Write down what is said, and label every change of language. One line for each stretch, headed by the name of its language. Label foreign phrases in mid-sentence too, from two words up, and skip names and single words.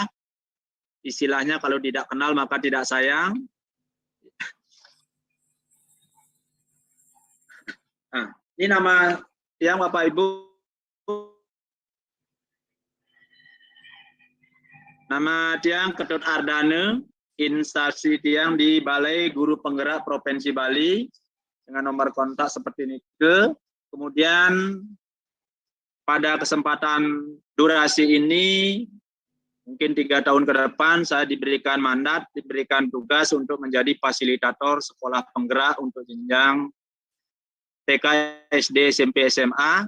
Indonesian: Istilahnya kalau tidak kenal maka tidak sayang. Nah, ini nama yang Bapak Ibu. Nama Tiang Ketut Ardane, instansi Tiang di Balai Guru Penggerak Provinsi Bali dengan nomor kontak seperti ini. Kemudian pada kesempatan durasi ini mungkin 3 tahun ke depan saya diberikan mandat, diberikan tugas untuk menjadi fasilitator sekolah penggerak untuk jenjang TK, SD, SMP, SMA.